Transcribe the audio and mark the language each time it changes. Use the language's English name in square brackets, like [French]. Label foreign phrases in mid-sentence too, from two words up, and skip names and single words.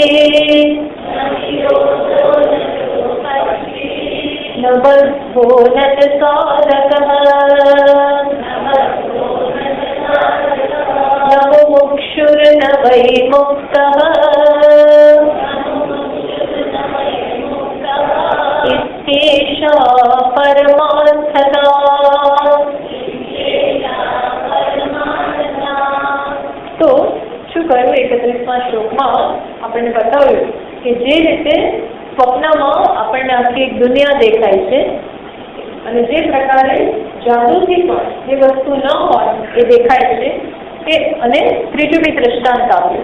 [Sanskrit] न बद्धो न च साधकः न मुमुक्षुर्न वै मुक्तः इत्येषा परमार्थता। [Gujarati] તો શું કહ્યું 31મા શ્લોકમાં આપણને બતાવ્યું કે જે રીતે સ્વપ્નમાં આપણને આખી એક દુનિયા દેખાય છે અને જે પ્રકારે જાદુથી પણ જે વસ્તુ ન હોય એ દેખાય છે તે અને ત્રીજું બી દ્રષ્ટાંત આપ્યું.